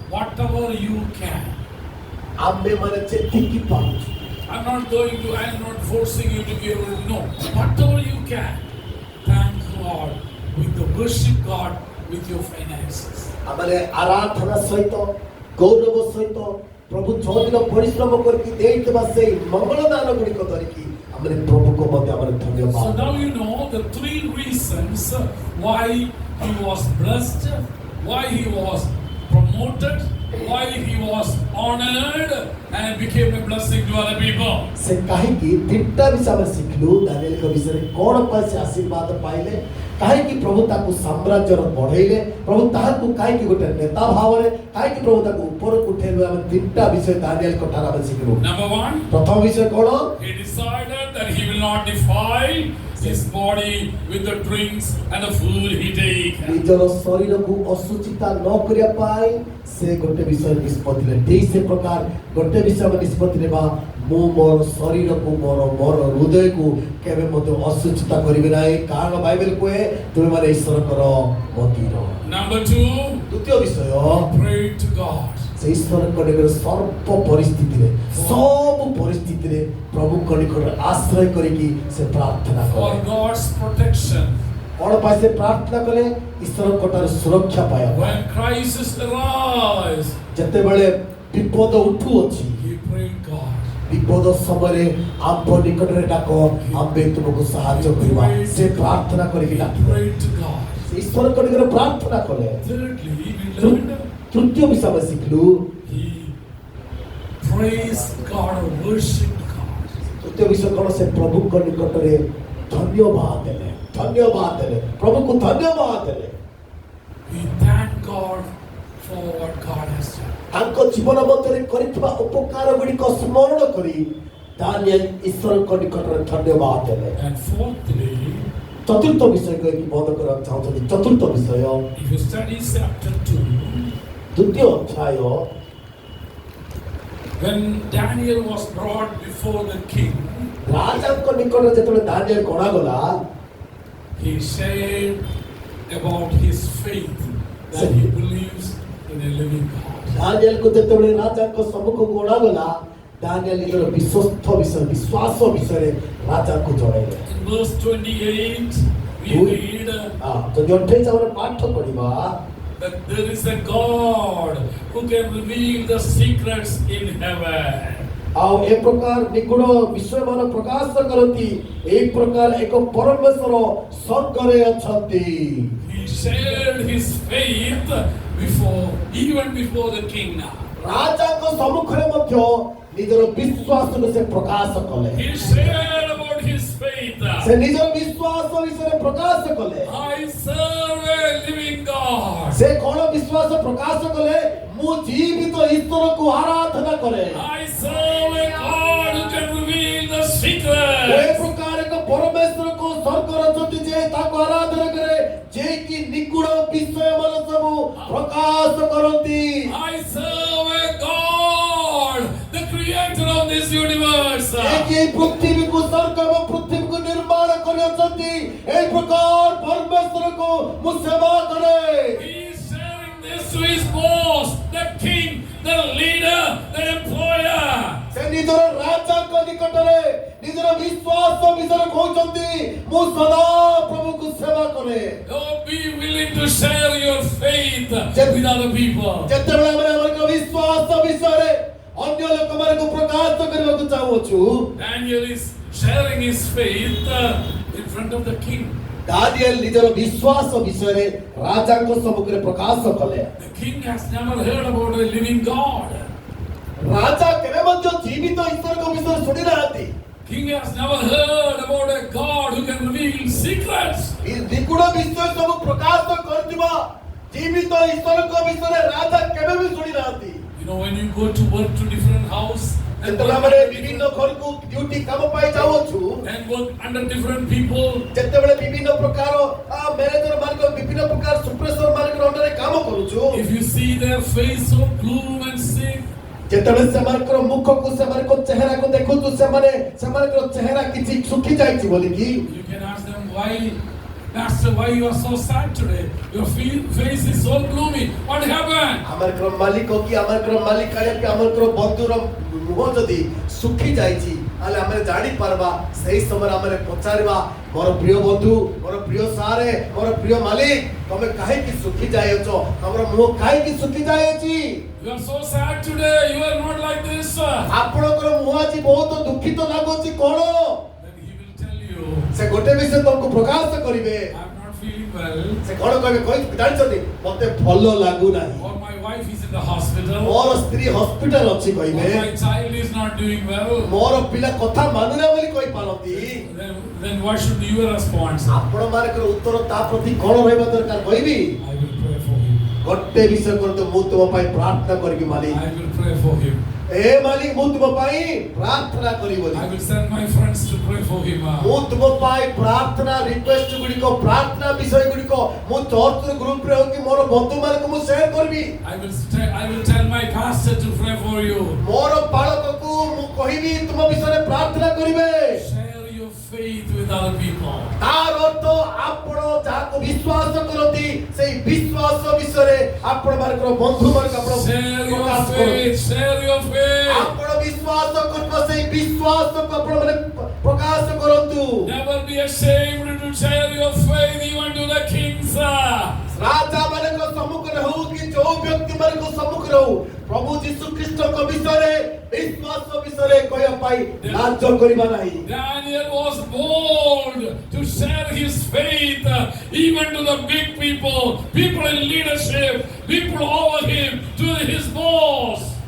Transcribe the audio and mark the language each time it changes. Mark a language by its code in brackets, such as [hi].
[en] Whatever you can. [or] ଆମେ ମାନେ ଯେତିକି ପାରୁଛୁ, [en] I'm not forcing you to give, no. Whatever you can, thank God with the worship God with your finances. [or] ଆମେ ଆରାଧନା ସହିତ ଗୌରବ ସହିତ ପ୍ରଭୁ 6 ଦିନ ପରିଶ୍ରମ କରିକି ଦେଇଥିବା ସେଇ ମଙ୍ଗଳ ଦାନ ଗୁଡ଼ିକ ଧରିକି ଆମେ ପ୍ରଭୁକୁ ମଧ୍ୟ ଆମେ ଧନ୍ୟବାଦ। [en] So now you know the 3 reasons why he was blessed, why he was promoted, why he was honored and became a blessing to other people. [or] ସେ କାହିଁକି ତିନିଟା ବିଷୟ ଆମେ ଶିଖିଲୁ ଦାନିଏଲଙ୍କ ବିଷୟରେ, କ'ଣ ପାଇଁ ସେ ଆଶୀର୍ବାଦ ପାଇଲେ, କାହିଁକି ପ୍ରଭୁ ତାକୁ ସାମ୍ରାଜ୍ୟର ବଢେଇଲେ, ପ୍ରଭୁ ତାହାକୁ କାହିଁକି ଗୋଟେ ନେତା ଭାବରେ, କାହିଁକି ପ୍ରଭୁ ତାକୁ ଉପରକୁ ଉଠେଇଲେ, ଆମେ ତିନିଟା ବିଷୟ ଦାନିଏଲଙ୍କ ଠାରୁ ଆମେ ଶିଖିଲୁ। [en] Number 1, [or] ପ୍ରଥମ ବିଷୟ କ'ଣ? [en] he decided that he will not defile his body with the drinks and the food he take. [or] ନିଜର ଶରୀରକୁ ଅସୁଚିତା ନ କରିବା ପାଇଁ ସେ ଗୋଟେ ବିଷୟ ନିଷ୍ପତ୍ତି ନେଲେ। ଠିକ୍ ସେ ପ୍ରକାର ଗୋଟେ ବିଷୟ ଆମେ ନିଷ୍ପତ୍ତି ନେବା, ମୁଁ ମୋର ଶରୀରକୁ ମୋର ହୃଦୟକୁ କେବେ ମଧ୍ୟ ଅସୁଚିତା କରିବି ନାହିଁ, କାରଣ ବାଇବେଲ କୁହେ ତୁମେମାନେ ଈଶ୍ୱରଙ୍କର ମନ୍ଦିର। [en] Number 2, [or] ଦ୍ୱିତୀୟ ବିଷୟ, [en] pray to God. [or] ସେ ଈଶ୍ୱରଙ୍କ ନିକଟରେ ସର୍ବ ପରିସ୍ଥିତିରେ, ସବୁ ପରିସ୍ଥିତିରେ ପ୍ରଭୁଙ୍କ ନିକଟରେ ଆଶ୍ରୟ କରିକି ସେ ପ୍ରାର୍ଥନା [en] For [or] କଲେ। [en] God's protection. [or] କ'ଣ ପାଇଁ ସେ ପ୍ରାର୍ଥନା କଲେ? ଈଶ୍ୱରଙ୍କ ଠାରୁ ସୁରକ୍ଷା ପାଇବା ପାଇଁ। [en] When crisis arise, [or] ଯେତେବେଳେ ବିପଦ ଉଠୁଅଛି, [en] he prayed God. [or] ବିପଦ ସମୟରେ ଆମ୍ଭ ନିକଟରେ ଡାକ, ଆମ୍ଭେ ତୁମକୁ ସାହାଯ୍ୟ କରିବା। ସେ ପ୍ରାର୍ଥନା କରିକି [en] He [or] ଡାକିଲେ, [en] prayed to God. [or] ଈଶ୍ୱରଙ୍କ ନିକଟରେ ପ୍ରାର୍ଥନା କଲେ। [en] Thirdly, we learned [or] ତୃତୀୟ ବିଷୟ ଆମେ ଶିଖିଲୁ, [en] he praised God or worshipped God. [or] ତୃତୀୟ ବିଷୟ କ'ଣ? ସେ ପ୍ରଭୁଙ୍କ ନିକଟରେ ଧନ୍ୟବାଦ ଦେଲେ, ଧନ୍ୟବାଦ ଦେଲେ, ପ୍ରଭୁଙ୍କୁ ଧନ୍ୟବାଦ ଦେଲେ। [en] We thank God for what God has done. [or] ତାଙ୍କ ଜୀବନ ମଧ୍ୟରେ କରିଥିବା ଉପକାର ଗୁଡ଼ିକ ସ୍ମରଣ କରି ଦାନିଏଲ ଈଶ୍ୱରଙ୍କ ନିକଟରେ ଧନ୍ୟବାଦ ଦେଲେ। [en] And fourthly, [or] ଚତୁର୍ଥ ବିଷୟ କହିକି ବନ୍ଦ କରିବାକୁ ଚାହୁଁଛନ୍ତି। ଚତୁର୍ଥ ବିଷୟ, [en] if you study chapter 2, [or] ଦ୍ୱିତୀୟ ଅଧ୍ୟାୟ [en] when Daniel was brought before the king, [or] ରାଜାଙ୍କ ନିକଟରେ ଯେତେବେଳେ Daniel ଗଣାଗଲା, [en] he said about his faith that he believes in a living God. [or] ଦାନିଏଲକୁ ଯେତେବେଳେ ରାଜାଙ୍କ ସମ୍ମୁଖକୁ ଗଣାଗଲା, ଦାନିଏଲ ନିଜର ବିଶ୍ୱାସ ବିଷୟରେ ରାଜାଙ୍କୁ ଜଣାଇଲେ। [en] In verse 28, we read [or] ଯଦି 28 ଆମର ପାଠ ପଢିବା, [en] that there is a God who can reveal the secrets in heaven. [or] ଆଉ ଏ ପ୍ରକାର ନିଗୁଡ ବିଷୟମାନ ପ୍ରକାଶ କରନ୍ତି, ଏହି ପ୍ରକାର ଏକ ପରମେଶ୍ୱର ସ୍ୱର୍ଗରେ ଅଛନ୍ତି। [en] He shared his faith even before the king now. [or] ରାଜାଙ୍କ ସମ୍ମୁଖରେ ମଧ୍ୟ ନିଜର ବିଶ୍ୱାସକୁ ସେ ପ୍ରକାଶ କଲେ। [en] He shared about his faith. [or] ସେ ନିଜର ବିଶ୍ୱାସ ବିଷୟରେ ପ୍ରକାଶ କଲେ। [en] I serve a living God. [or] ସେ କଣ ବିଶ୍ୱାସ ପ୍ରକାଶ କଲେ? ମୁଁ ଜୀବିତ ଈଶ୍ୱରକୁ ଆରାଧନା କରେ। [en] I serve a God who can reveal the secrets. [or] ଏ ପ୍ରକାର ଏକ ପରମେଶ୍ୱରକୁ ସ୍ୱର୍ଗର ଅଛନ୍ତି ଯେ ତାକୁ ଆରାଧନା କରେ, ଯେ କି ନିଗୁଡ ବିଷୟମାନ ସବୁ ପ୍ରକାଶ କରନ୍ତି। [en] I serve a God, the creator of this universe. [or] ଯେ କି ପୃଥିବୀକୁ ସ୍ୱର୍ଗ ଏବଂ ପୃଥିବୀକୁ ନିର୍ମାଣ କରିଅଛନ୍ତି, ଏହି ପ୍ରକାର ପରମେଶ୍ୱରକୁ ମୁଁ ସେବା କରେ। [en] He is sharing this to his boss, the king, the leader, the employer. [or] ସେ ନିଜର ରାଜାଙ୍କ ନିକଟରେ ନିଜର ବିଶ୍ୱାସ ବିଷୟରେ କହୁଛନ୍ତି, ମୁଁ ସଦା ପ୍ରଭୁକୁ ସେବା କରେ। [en] Oh, be willing to share your faith with other people. [or] ଯେତେବେଳେ ଆମେ ଆମର ବିଶ୍ୱାସ ବିଷୟରେ ଅନ୍ୟ ଲୋକମାନଙ୍କୁ ପ୍ରକାଶ କରିବାକୁ ଚାହୁଁଛୁ, [en] Daniel is sharing his faith in front of the king. [or] Daniel ନିଜର ବିଶ୍ୱାସ ବିଷୟରେ ରାଜାଙ୍କ ସମ୍ମୁଖରେ ପ୍ରକାଶ କଲେ। [en] The king has never heard about a living God. [or] ରାଜା କେବେ ମଧ୍ୟ ଜୀବିତ ଈଶ୍ୱରଙ୍କ ବିଷୟରେ ଶୁଣି ନାହାନ୍ତି। [en] King has never heard about a God who can reveal secrets. [or] ନିଗୁଡ ବିଷୟ ସବୁ ପ୍ରକାଶ କରିଥିବା ଜୀବିତ ଈଶ୍ୱରଙ୍କ ବିଷୟରେ ରାଜା କେବେ ବି ଶୁଣି ନାହାନ୍ତି। [en] You know, when you go to work to different house and [or] ଯେତେବେଳେ ଆମେ ବିଭିନ୍ନ ଘରକୁ ଡ୍ୟୁଟି କାମ ପାଇଁ ଯାଉଛୁ, [en] work under different people, [or] ଯେତେବେଳେ ବିଭିନ୍ନ ପ୍ରକାର ମ୍ୟାନେଜର ମାନଙ୍କ ବିଭିନ୍ନ ପ୍ରକାର ସୁପରଭାଇଜର ମାନଙ୍କ ଅଣ୍ଡରରେ କାମ କରୁଛୁ, [en] if you see their face of gloom and sick, [or] ଯେତେବେଳେ ସେମାନଙ୍କର ମୁଖକୁ ସେମାନଙ୍କ ଚେହେରାକୁ ଦେଖୁଛୁ, ସେମାନଙ୍କର ଚେହେରା କିଛି ଶୁଖି ଯାଇଛି ବୋଲିକି, [en] you can ask them, why, Pastor, why you are so sad today? Your face is so gloomy. What happened? [or] ଆମଙ୍କର ମାଲିକ କି ଆମଙ୍କର ମାଲିକାଣୀ କି ଆମଙ୍କର ବନ୍ଧୁର ମୁହଁ ଯଦି ଶୁଖି ଯାଇଛି, ତାହେଲେ ଆମେ ଜାଣିପାରିବା। ସେହି ସମୟରେ ଆମେ ପଚାରିବା, ମୋର ପ୍ରିୟ ବନ୍ଧୁ, ମୋର ପ୍ରିୟ ସାରେ, ମୋର ପ୍ରିୟ ମାଲିକ, ତମେ କାହିଁକି ଶୁଖି ଯାଇଅଛ? ତମର ମୁହଁ କାହିଁକି ଶୁଖି ଯାଇଅଛି? [en] You are so sad today. You are not like this. [or] ଆପଣଙ୍କର ମୁହଁ ଆଜି ବହୁତ ଦୁଃଖିତ ଲାଗୁଛି କଣ? [en] Then he will tell you, [or] ସେ ଗୋଟେ ବିଷୟ ତମକୁ ପ୍ରକାଶ କରିବେ। [en] I'm not feeling well. [or] ସେ କଣ କହିବେ ଜାଣିଛନ୍ତି? ମତେ ଭଲ ଲାଗୁନାହିଁ, [en] Or my wife is in the hospital. [or] ମୋର ସ୍ତ୍ରୀ ହସ୍ପିଟାଲ ଅଛି କହିବେ, [en] Or my child is not doing well. [or] ମୋର ପିଲା କଥା ମାନୁନା ବୋଲି କହିପାରନ୍ତି। [en] Then what should your response? [or] ଆପଣ ମାନଙ୍କର ଉତ୍ତର ତା ପ୍ରତି କଣ ରହିବା ଦରକାର କହିବି? [en] I will pray for him. [or] ଗୋଟେ ବିଷୟ କରନ୍ତୁ, ମୁଁ ତୁମ ପାଇଁ ପ୍ରାର୍ଥନା କରିବି ମାଲିକ। [en] I will pray for him. [or] ଏ ମାଲିକ, ମୁଁ ତୁମ ପାଇଁ ପ୍ରାର୍ଥନା କରିବି। [en] I will send my friends to pray for him. [or] ମୁଁ ତୁମ ପାଇଁ ପ୍ରାର୍ଥନା ରିକ୍ୱେଷ୍ଟ ଗୁଡ଼ିକ, ପ୍ରାର୍ଥନା ବିଷୟ ଗୁଡ଼ିକ ମୁଁ ଚର୍ଚ୍ଚର ଗ୍ରୁପରେ ହଉ କି ମୋର ବନ୍ଧୁମାନଙ୍କୁ ମୁଁ ସେୟାର କରିବି। [en] I will tell my pastor to pray for you. [or] ମୋର ପାଳକକୁ ମୁଁ କହିବି ତୁମ ବିଷୟରେ ପ୍ରାର୍ଥନା କରିବେ। [en] Share your faith with other people. [or] ତାର ଅର୍ଥ ଆପଣ ଯାହାକୁ ବିଶ୍ୱାସ କରନ୍ତି ସେଇ ବିଶ୍ୱାସ ବିଷୟରେ ଆପଣ ମାନଙ୍କର ବନ୍ଧୁମାନଙ୍କୁ ଆପଣ [en] Share your [or] ପ୍ରକାଶ କରନ୍ତୁ। [en] faith. Share your faith. [or] ଆପଣ ବିଶ୍ୱାସ କରୁଥିବା ସେଇ ବିଶ୍ୱାସକୁ ଆପଣ ମାନେ ପ୍ରକାଶ କରନ୍ତୁ। [en] Never be ashamed to share your faith even to the kings. [or] ରାଜା ମାନଙ୍କ ସମ୍ମୁଖରେ ହଉ କି ଯୋଉ ବ୍ୟକ୍ତି ମାନଙ୍କ ସମ୍ମୁଖରେ ହଉ, ପ୍ରଭୁ ଯୀଶୁ ଖ୍ରୀଷ୍ଟଙ୍କ ବିଷୟରେ ବିଶ୍ୱାସ ବିଷୟରେ କହିବା ପାଇଁ ଲାଜ କରିବା ନାହିଁ। [en] Daniel was bold to share his faith even to the big people in leadership, people over him, to his boss.